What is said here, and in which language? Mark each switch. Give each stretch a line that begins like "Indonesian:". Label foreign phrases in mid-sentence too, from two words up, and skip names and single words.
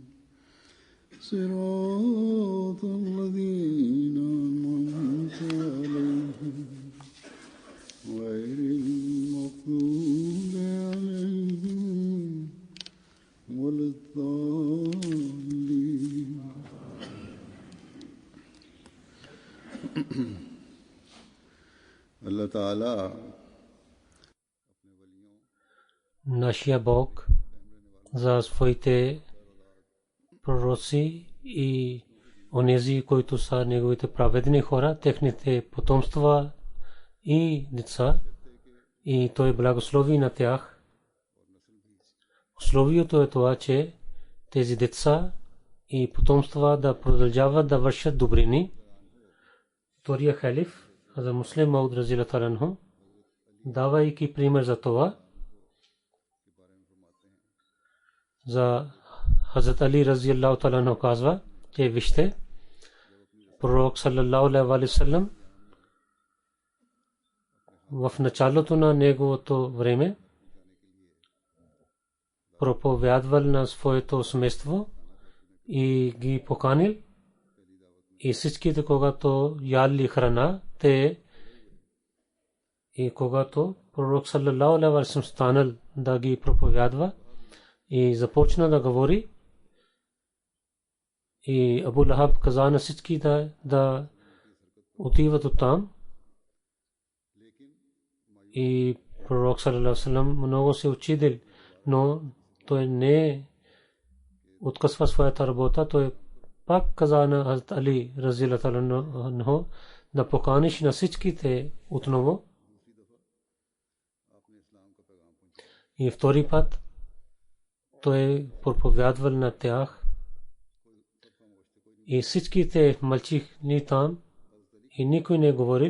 Arabic: صراط الذين أنعمت عليهم غير المغضوب عليهم ولا الضالين. الله تعالى
Bulgarian: нашия Бог за своите пророци и онези, които са неговите праведни хора, техните потомства и деца, и той благослови на тях. Условието е това, че тези деца и потомства да продължават да вършат добрини. Втория халиф, Хазрат Муслим Мауд
Arabic: رضي الله عنه,
Bulgarian: давайки пример за това, за Хазрат Али
Arabic: رضي الله عنه
Bulgarian: казва, че вижте, пророк
Arabic: صلى الله عليه وسلم
Bulgarian: в началото на неговото време проповядвал на своето семейство и ги поканил, и всичките, когато яли храна, те и когато пророк
Arabic: صلى الله عليه وسلم
Bulgarian: станал да ги проповядва и започна да говори, и Абу Лахаб каза на всички да отиват оттам, и пророк
Arabic: صلى الله عليه وسلم
Bulgarian: много се учидил, но той не откъсва своята работа. Той пак каза на Хазрат Али
Arabic: رضي الله عنه
Bulgarian: да поканиш на всичките отново. И втори път той проповядвал на тях, и всичките мълчихни там и никой не говорил.